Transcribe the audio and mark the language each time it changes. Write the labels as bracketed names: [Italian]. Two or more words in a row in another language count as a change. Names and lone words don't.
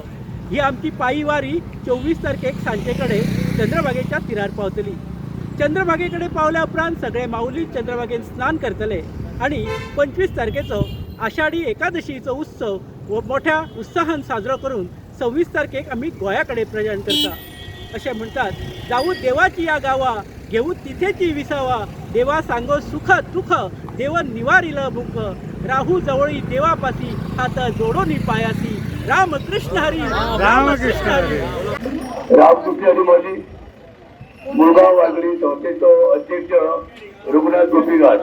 [Konkani] ही आमची पायी वारी 24 तारखेक सांजे कडेन चंद्रभागेच्या तिरार पावतली। चंद्रभागे कडेन पावल्या उपरांत सगळे माऊली चंद्रभागेन स्नान करतले आणि 25 तारखेचो आषाढी एकादशीचो उत्सव व मोठ्या उत्साहान साजरो करून 26 तारखेक आमी गोंया कडेन प्रयाण करता। अशें म्हणटात, [Marathi] जावू देवाची या गावा घेऊ तिथेची विसावा, देवा सांगो सुख दुःख देव निवारिलं मुख, राहू जवळी देवापासी हात जोडोनी पायासी, रामकृष्ण हरी [Konkani] रामकृष्ण हरी। रामकृष्ण हरी माऊली मुळगाव वारकरी संस्थेचो अध्यक्ष रघुनाथ गोपी गाड।